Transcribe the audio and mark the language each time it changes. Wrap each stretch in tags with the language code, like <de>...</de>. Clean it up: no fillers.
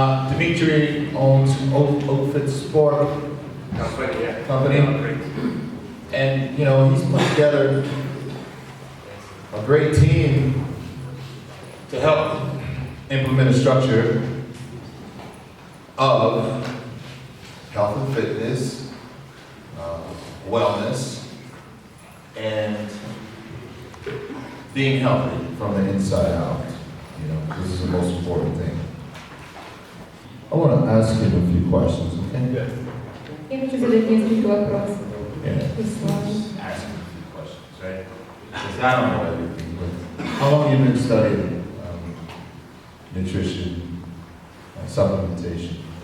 <en>Dimitri owns Outfit Sport Company, and you know he's put together a great team to help implement a structure of health and fitness, wellness, and being healthy from the inside out. You know, this is the most important thing. I want to ask him a few questions, okay?</en> <ru>Я хочу задать несколько вопросов.</ru> <en>Ask him a few questions, right? Because I don't know everything, but how long have you been studying nutrition, supplementation?</en>